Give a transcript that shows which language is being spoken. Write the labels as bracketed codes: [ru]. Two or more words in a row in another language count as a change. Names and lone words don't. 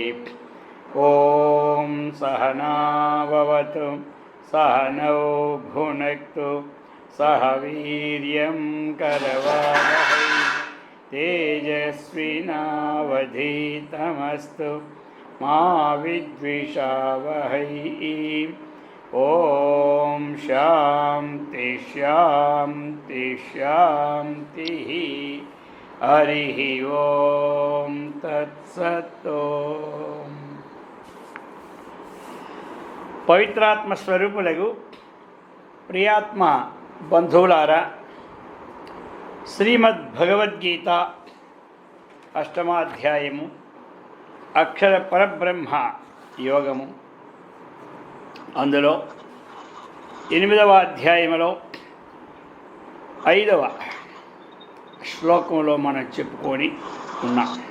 [sa] ॐ सहना भवतु सहनौ भुनक्तु सह वीर्यं करवावहै तेजस्विनावधीतमस्तु मा विद्विषावहै। ॐ शान्ति शान्ति शान्तिः। हरिः ॐ तत्सत्। [te] పవిత్రాత్మ స్వరూపులకు ప్రియాత్మ బంధువులారా, శ్రీమద్ భగవద్గీత అష్టమాధ్యాయము అక్షర పరబ్రహ్మ యోగము, అందులో 8వ అధ్యాయములో 5వ శ్లోకంలో మనం చెప్పుకొని ఉన్నాం.